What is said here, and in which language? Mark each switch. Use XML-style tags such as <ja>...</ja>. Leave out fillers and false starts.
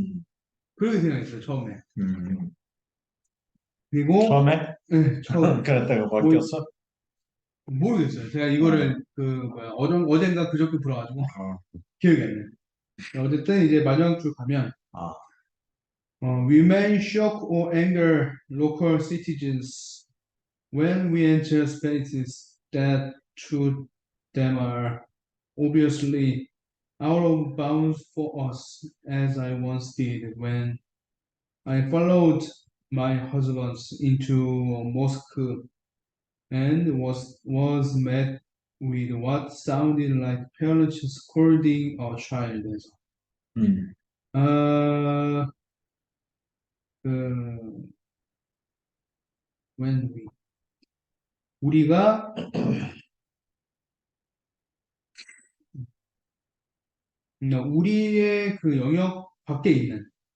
<ko>음. 그렇게 생각했어요, 처음에. 음. 그리고, 처음에? 네, 처음에. 그랬다가 뭐, 바뀌었어? 모르겠어요. 제가 어. 이거를, 어젠가 그저께 불어가지고, 어. 기억이 안 나요. 어쨌든 이제 마지막 줄 가면, 아.</ko> <en>We may shock or anger local citizens when we enter spaces that to them are obviously out of bounds for us, as I once did when I followed my husband into a mosque and was met with what sounded like parents scolding a child.</en> <ko>음. 아, 그, when 우리가 우리의 그 영역 밖에 있는</ko>